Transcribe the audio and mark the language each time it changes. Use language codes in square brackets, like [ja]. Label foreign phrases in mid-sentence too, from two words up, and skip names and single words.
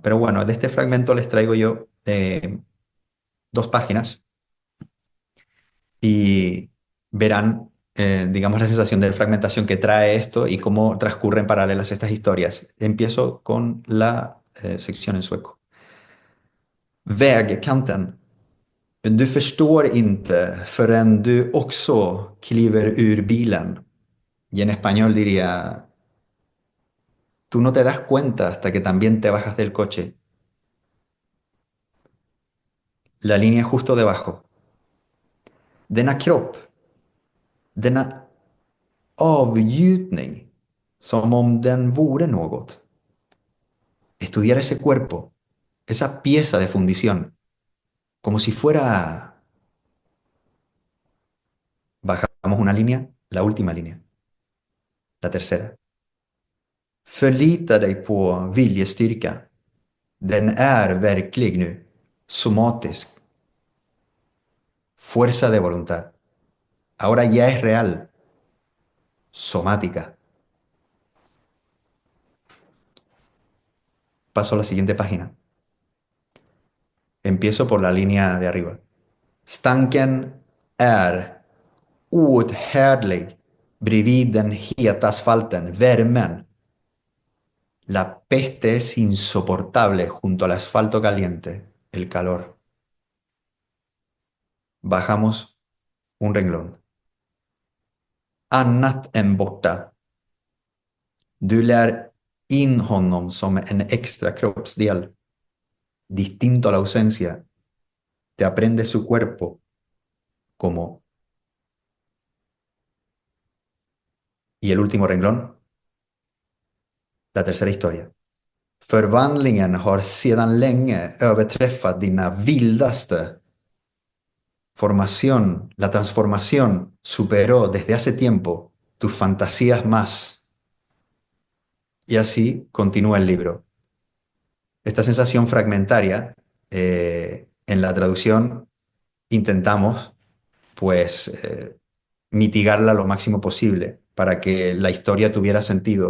[es] Pero bueno, de este fragmento les traigo yo dos páginas y verán, digamos, la sensación de fragmentación que trae esto y cómo transcurren paralelas estas historias. Empiezo con la sección en sueco. [sv] Vägkanten. Du förstår inte förrän du också kliver ur bilen. [es] Y en español diría: tú no te das cuenta hasta que también te bajas del coche. La línea justo debajo. [sv] Denna kropp, denna avgjutning, som om den vore något. [es] Estudiar ese cuerpo, esa pieza de fundición, como si fuera, bajamos una línea, La última línea, la tercera. [sv] Förlita dig på viljestyrka. Den är verklig nu. Somatisk. [es] Fuerza de voluntad. Ahora ya es real. Somática. Paso a la siguiente página. Empiezo por la línea de arriba. [sv] Stanken är outhärdlig bredvid den heta asfalten. Värmen. [es] La peste es insoportable junto al asfalto caliente. El calor. Bajamos un renglón. [sv] Annat än borta. Du lär in honom som en extra kroppsdel. [es] Distinto a la ausencia. Te aprende su cuerpo como... Y el último renglón, la tercera historia. [sv] Förvandlingen har sedan länge överträffat dina vildaste. [es] Formación, la transformación superó desde hace tiempo tus fantasías más. Y así continúa el libro. Esta sensación fragmentaria, en la traducción intentamos, pues, mitigarla lo máximo posible para que la historia tuviera sentido.